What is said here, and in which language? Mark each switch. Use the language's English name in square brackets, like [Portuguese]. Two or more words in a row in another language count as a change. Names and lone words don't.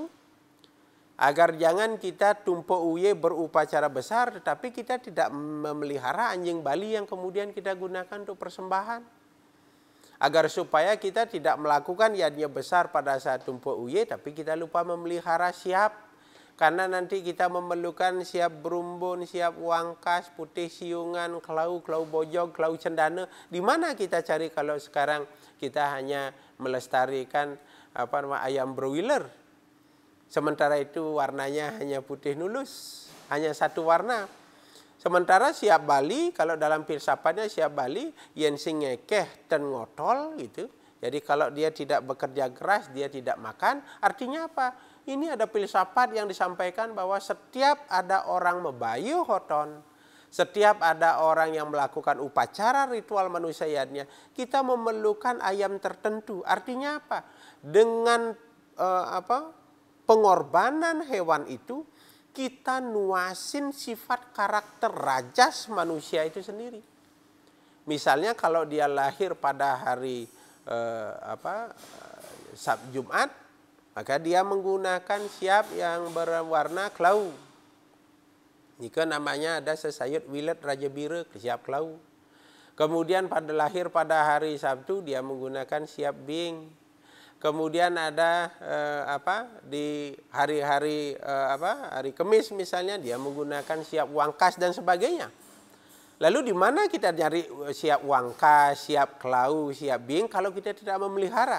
[Indonesian] Agar jangan kita Tumpuk Uye berupacara besar, tetapi kita tidak memelihara anjing Bali yang kemudian kita gunakan untuk persembahan. Agar supaya kita tidak melakukan yadnya besar pada saat Tumpuk Uye, tapi kita lupa memelihara siap. Karena nanti kita memerlukan [Balinese] siap berumbun, siap wangkas, putih siungan, kelau bojog, kelau cendana. [Indonesian] Di mana kita cari kalau sekarang kita hanya melestarikan ayam broiler? Sementara itu warnanya hanya [Balinese] putih nulus, [Indonesian] hanya satu warna. Sementara siap Bali, kalau dalam filsafatnya siap Bali, [Balinese] yen sing ngekeh ten ngotol [Indonesian] gitu. Jadi kalau dia tidak bekerja keras, dia tidak makan. Artinya apa? Ini ada filsafat yang disampaikan bahwa setiap ada orang [Balinese] mebayu hoton, [Indonesian] setiap ada orang yang melakukan upacara ritual manusianya, kita memerlukan ayam tertentu. Artinya apa? Dengan pengorbanan hewan itu, kita nuasin sifat karakter rajas manusia itu sendiri. Misalnya kalau dia lahir pada hari Jumat, maka dia menggunakan siap yang berwarna kelau. Jika namanya ada sesayut wilet Raja Bira, [Balinese] siap kelau. [Indonesian] Kemudian lahir pada hari Sabtu, dia menggunakan [Balinese] siap bing. [Indonesian] Kemudian ada di hari-hari hari Kamis misalnya, dia menggunakan [Balinese] siap wangkas [Indonesian] dan sebagainya. Lalu di mana kita nyari [Balinese] siap wangkas, siap kelau, siap bing [Indonesian] kalau kita tidak memelihara?